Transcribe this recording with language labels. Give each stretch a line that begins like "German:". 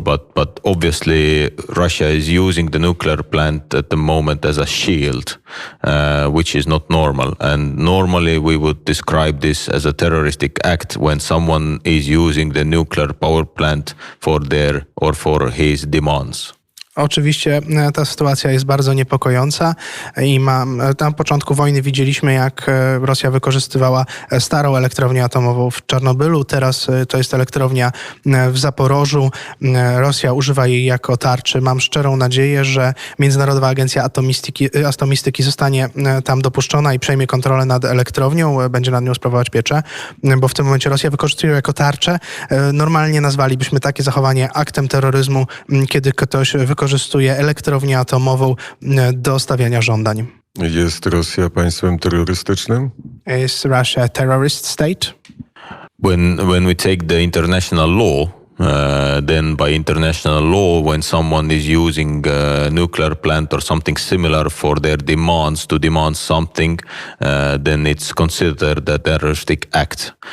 English: But obviously Russia is using the nuclear plant at the moment as a shield, which is not normal. And normally we would describe this as a terroristic act when someone is using the nuclear power plant for his demands.
Polish: Oczywiście ta sytuacja jest bardzo niepokojąca i na początku wojny widzieliśmy, jak Rosja wykorzystywała starą elektrownię atomową w Czarnobylu. Teraz to jest elektrownia w Zaporożu. Rosja używa jej jako tarczy. Mam szczerą nadzieję, że Międzynarodowa Agencja Atomistyki zostanie tam dopuszczona i przejmie kontrolę nad elektrownią, będzie nad nią sprawować pieczę, bo w tym momencie Rosja wykorzystuje ją jako tarczę. Normalnie nazwalibyśmy takie zachowanie aktem terroryzmu, kiedy ktoś wykorzystuje elektrownię atomową do stawiania żądań. Jest Rosja państwem terrorystycznym?
English: Is Russia a terrorist state? When we take the international law, then by international law, when someone is using a nuclear plant or something similar for their demands to demand something, then it's considered a terroristic act.